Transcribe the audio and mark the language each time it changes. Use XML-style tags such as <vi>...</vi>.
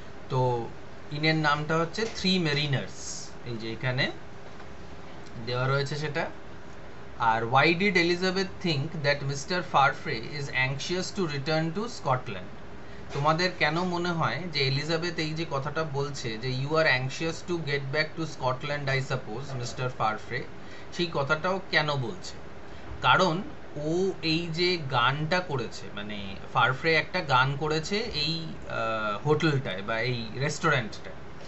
<bn>তো ইনের নামটা হচ্ছে থ্রি মেরিনার্স, এই যে এখানে দেওয়া রয়েছে সেটা। আর</bn> <en>why did Elizabeth think that Mr. Farfrae is anxious to return to Scotland?</en> <bn>তোমাদের কেন মনে হয় যে এলিজাবেথ এই যে কথাটা বলছে যে</bn> <en>you are anxious to get back to Scotland, I suppose, Mr.</en> <bn>Farfrae, সেই কথাটাও কেন বলছে? কারণ ও এই যে গানটা করেছে, মানে ফারফ্রে একটা গান করেছে এই হোটেলটায় বা এই রেস্টুরেন্টটায়।</bn>